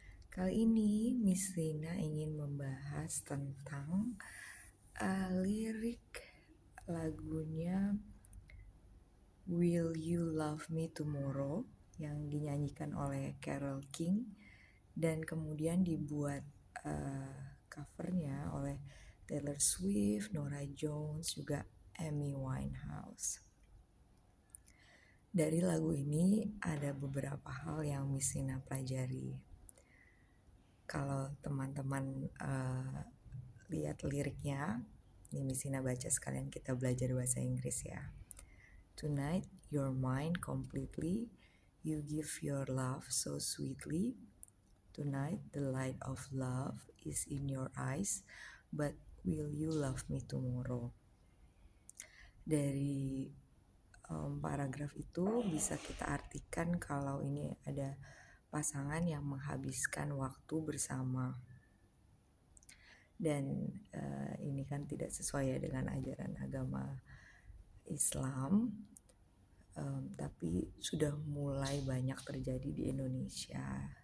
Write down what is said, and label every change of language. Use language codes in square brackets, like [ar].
[id] Kali ini Miss Rina ingin membahas tentang lirik lagunya Will You Love Me Tomorrow yang dinyanyikan oleh Carole King dan kemudian dibuat covernya oleh Taylor Swift, Norah Jones, juga Amy Winehouse. Dari lagu ini ada beberapa hal yang Miss Rina pelajari. Kalau teman-teman lihat liriknya, ini Miss Rina baca sekalian kita belajar bahasa Inggris ya. [en] Tonight you're mine completely, you give your love so sweetly. Tonight the light of love is in your eyes, but will you love me tomorrow? [id] Dari paragraf itu bisa kita artikan kalau ini ada pasangan yang menghabiskan waktu bersama. Dan ini kan tidak sesuai dengan ajaran agama Islam, tapi sudah mulai banyak terjadi di Indonesia.